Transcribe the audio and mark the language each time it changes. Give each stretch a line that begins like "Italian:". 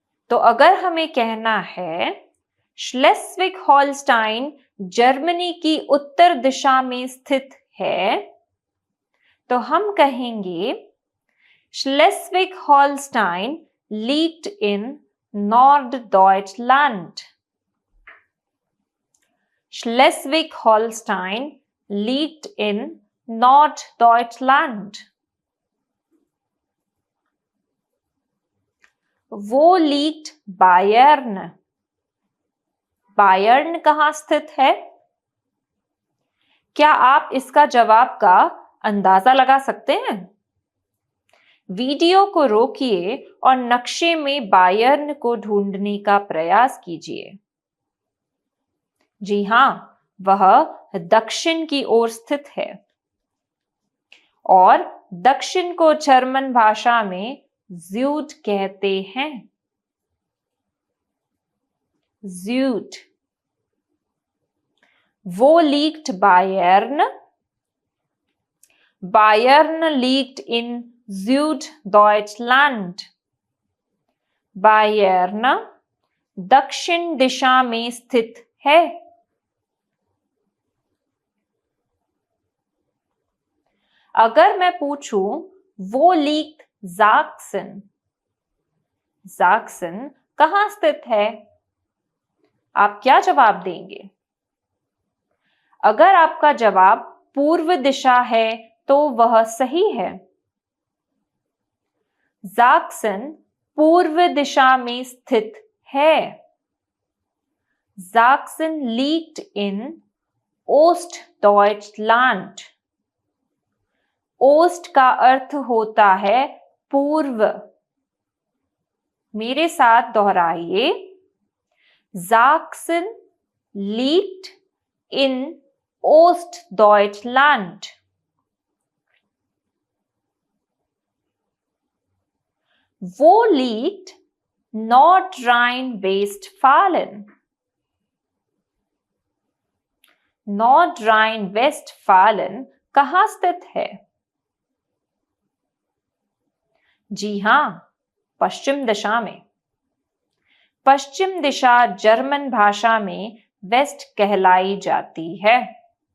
Hindi: तो अगर हमें कहना है श्लेस्विग होल्स्टाइन जर्मनी की उत्तर दिशा में स्थित है, तो हम कहेंगे Schleswig होल्स्टाइन
German: liegt in Norddeutschland. Schleswig-Holstein liegt in Norddeutschland. वो liegt बायर्न।
Hindi: बायर्न कहाँ स्थित है? क्या आप इसका जवाब का अंदाजा लगा सकते हैं? वीडियो को रोकिए और नक्शे में बायर्न को ढूंढने का प्रयास कीजिए। जी हां, वह दक्षिण की ओर स्थित है और दक्षिण को जर्मन भाषा में ज़्यूड कहते हैं। ज़्यूड।
German: वो liegt बायर्न। बायर्न liegt in Süddeutschland.
Hindi: Bayern दक्षिण दिशा में स्थित है। अगर मैं पूछूं
German: वो liegt Sachsen,
Hindi: Sachsen कहाँ स्थित है? आप क्या जवाब देंगे? अगर आपका जवाब पूर्व दिशा है तो वह सही है। ज़ाक्सन पूर्व दिशा में स्थित है।
German: ज़ाक्सन liegt in Ostdeutschland.
Hindi: ओस्ट का अर्थ होता है पूर्व। मेरे साथ दोहराइए।
German: Sachsen liegt in Ostdeutschland. वो liegt Nordrhein-Westfalen.
Hindi: Nordrhein-Westfalen कहाँ स्थित है? जी हां, पश्चिम दिशा में। पश्चिम दिशा जर्मन भाषा में वेस्ट कहलाई जाती है।